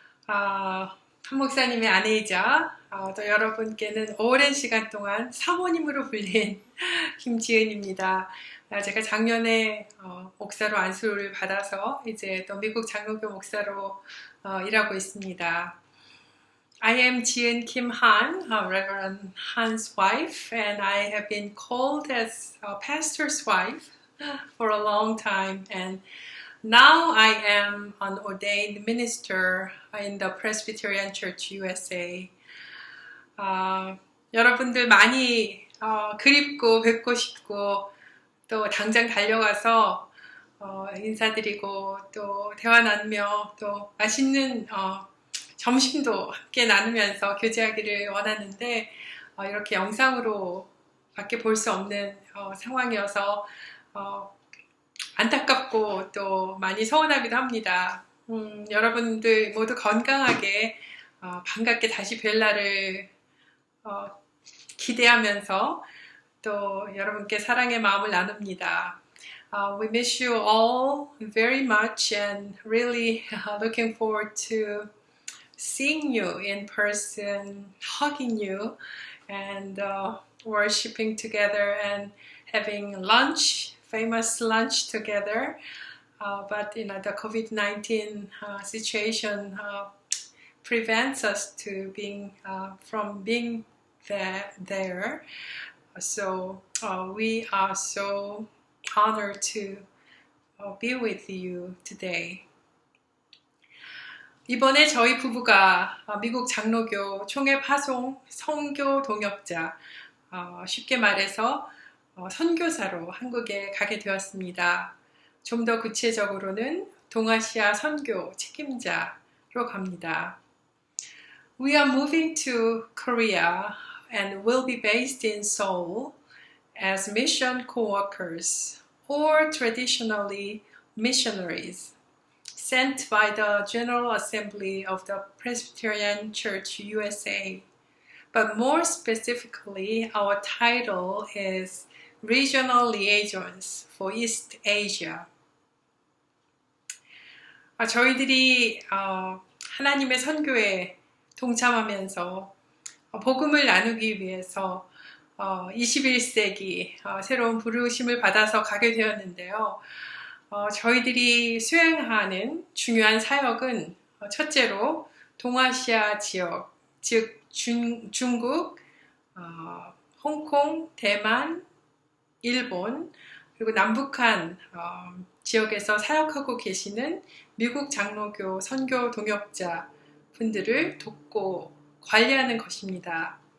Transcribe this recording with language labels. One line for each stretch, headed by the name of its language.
Korean: 한 목사님의 아내이자 또 여러분께는 오랜 시간 동안 사모님으로 불린 김지은입니다. 제가 작년에 목사로 안수를 받아서 이제 또 미국 장로교 목사로 일하고 있습니다.
English: I am Jian Kim Han, Reverend Han's wife, and I have been called as a pastor's wife for a long time, and now I am an ordained minister in the Presbyterian Church USA.
Korean: 여러분들 많이 그립고 뵙고 싶고 또 당장 달려가서 인사드리고 또 대화 나누며 또 맛있는 점심도 함께 나누면서 교제하기를 원하는데 이렇게 영상으로 밖에 볼 수 없는 상황이어서 안타깝고 또 많이 서운하기도 합니다. 여러분들 모두 건강하게 반갑게 다시 뵐 날을 기대하면서 또 여러분께 사랑의 마음을 나눕니다.
English: We miss you all very much and really looking forward to seeing you in person, hugging you and worshiping together and having lunch, famous lunch together. But the COVID-19 situation prevents us to from being there. So we are so honored to be with you today.
Korean: 이번에 저희 부부가 미국 장로교 총회 파송 선교 동역자, 쉽게 말해서 선교사로 한국에 가게 되었습니다. 좀 더 구체적으로는 동아시아 선교 책임자로 갑니다.
English: We are moving to Korea and will be based in Seoul as mission co-workers or traditionally missionaries sent by the General Assembly of the Presbyterian Church USA. But more specifically, our title is Regional Liaisons for East Asia.
Korean: 저희들이 하나님의 선교에 동참하면서 복음을 나누기 위해서 21세기 새로운 부르심을 받아서 가게 되었는데요. 저희들이 수행하는 중요한 사역은 첫째로 동아시아 지역, 즉 중국, 홍콩, 대만, 일본, 그리고 남북한 지역에서 사역하고 계시는 미국 장로교 선교 동역자 분들을 돕고 관리하는 것입니다.